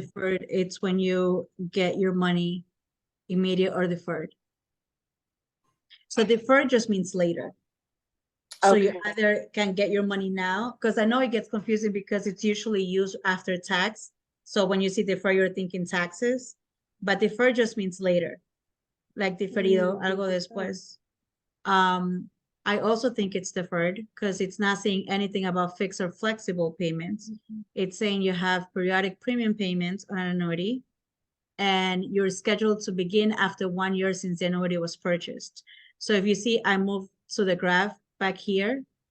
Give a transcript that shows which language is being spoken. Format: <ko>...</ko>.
<en>deferred, it's when you get your money immediate or deferred. So deferred just means later. So you Okay. either can get your money now, because I know it gets confusing because it's usually used after tax. So when you see defer, you're thinking taxes, but defer just means later.</en> <es>Like diferido, algo después.</es> <en>I also think it's deferred because it's not saying anything about fixed or flexible payments. It's saying you have periodic premium payments on an annuity and you're scheduled to begin after 1 year since the annuity was purchased. So if you see, I moved to the graph back here.</en>